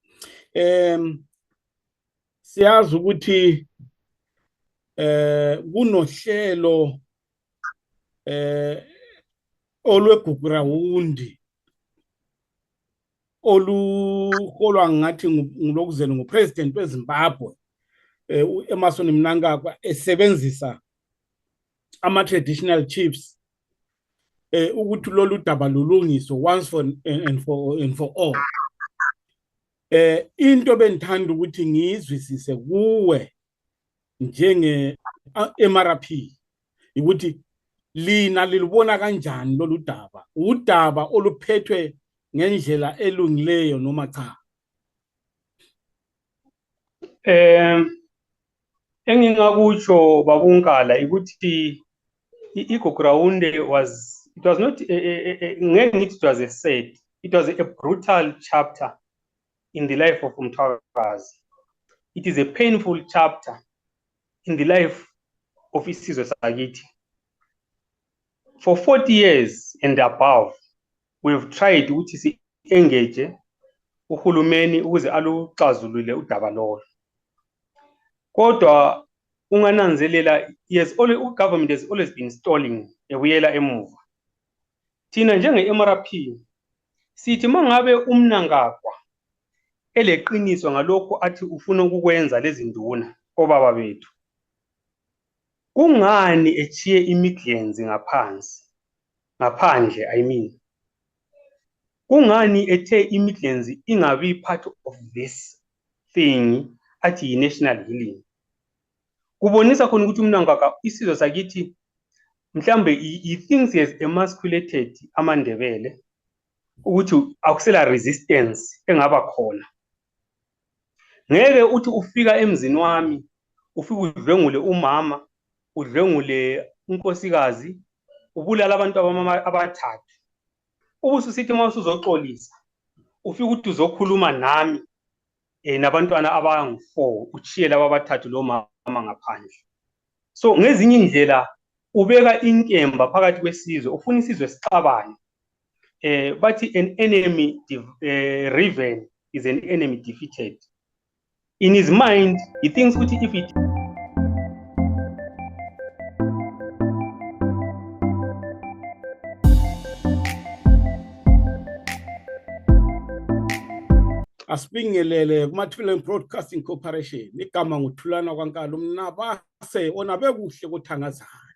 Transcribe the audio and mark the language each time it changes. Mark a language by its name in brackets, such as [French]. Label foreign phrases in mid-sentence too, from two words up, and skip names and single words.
[North Ndebele] Siyazi ukuthi kunohlelo olweGugurawundi oluholwa ngathi ngilokuzeni ngupresident weZimbabwe Emmerson Mnangagwa esebenzisa ama- [English] traditional chiefs [North Ndebele] ukuthi lolu daba lulungiswe [English] once and for all. [North Ndebele] Into bengithanda ukuthi ngizwisise kuwe njenge-MRP ukuthi lina lilubona kanjani lolu daba, udaba oluphethwe ngendlela elungileyo noma cha? Engingakutsho babunkala ukuthi [English] iGugurawundi it was not it was a sad, it was a brutal chapter in the life of Mthwakazi. It is a painful chapter in the life of [North Ndebele] Isizwe Sakithi. [English] For 40 years and above, we've tried [North Ndebele] ukuthi si-engage uhulumeni ukuze aluxazulule udaba lolo. Kodwa ungananzelela, [English] government has always been stalling [North Ndebele] ebuyela emuva. Thina njenge-MRP sithi mangabe uMnangagwa eleqiniso ngalokho athi ufuna ukukwenza lezi nduna obaba bethu, kungani echiye imidlenzi ngaphandle, [English] I mean, [North Ndebele] kungani ethe imidlenzi ingabi [English] part of this thing [North Ndebele] athi [English] national healing? [North Ndebele] Kubonisa khona ukuthi uMnangagwa Isizwe Sakithi mhlambe [English] he thinks he has emasculated [North Ndebele] amaNdebele ukuthi akusela resistance engaba khona. Ngeke uthi ufika emzini wami ufike udlengule umama, udlengule unkosikazi, ubulala abantu abathathu, ubususithi mawusuzoxolisa ufike ukuthi uzokhuluma nami nabantwana abangu-4 uchiye laba abathathu lo mama ngaphandle. So ngezinye indlela ubeka inkemba phakathi kwesizwe, ufuna isizwe sixabane. [English] Bathi an enemy riven is an enemy defeated. In his mind, he thinks ukuthi if it [North Ndebele] Asibingelele kumathuleni Broadcasting Corporation, igama nguThulana kwaNkalo Mnabase onabe kuhle kuthangazana.